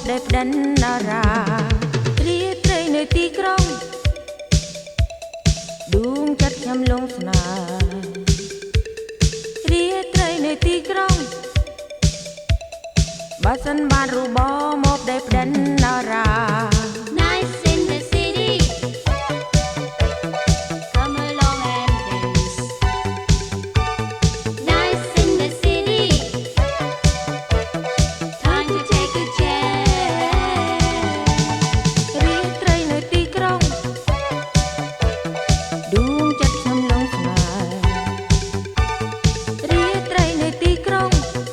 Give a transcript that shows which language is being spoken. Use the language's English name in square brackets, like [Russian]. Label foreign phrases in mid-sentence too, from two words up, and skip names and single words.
[Khmer] ដិនណារារាត្រីនៅទីក្រុងដួងចិត្តខ្ញុំលងស្នេហ៍រាត្រីនៅទីក្រុងបើសិនបានរូបមកដេបដិនណារា [English] Nice in the city. Come along and dance. Nice in the city. Time to take a chance. [Khmer] រាត្រីនៅទីក្រុងដួងចិត្តខ្ញុំលងស្នេហ៍រាត្រីនៅទីក្រុង